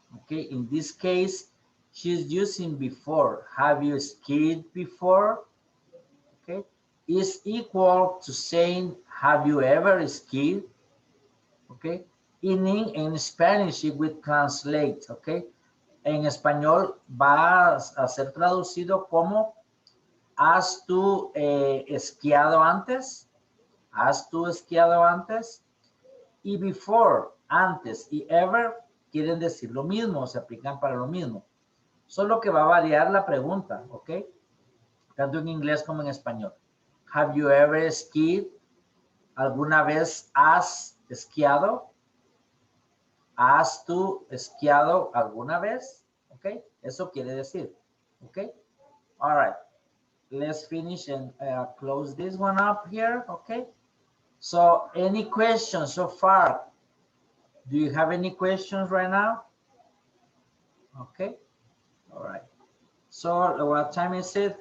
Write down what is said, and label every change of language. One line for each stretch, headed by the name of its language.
English: Okay, in this case, she's using before. Have you skied before? Okay, is equal to saying have you ever skied? Okay, in Spanish it will translate, okay.
Spanish: En español va a ser traducido como ¿has tú esquiado antes? ¿Has tú esquiado antes? Y before, antes, y ever quieren decir lo mismo, se aplican para lo mismo. Solo que va a variar la pregunta, ¿ok? Tanto en inglés como en español.
English: Have you ever skied?
Spanish: ¿Alguna vez has esquiado? ¿Has tú esquiado alguna vez? ¿Ok? Eso quiere decir, ¿ok?
English: All right. Let's finish and close this one up here, okay? So any questions so far? Do you have any questions right now? Okay, all right. So what time is it?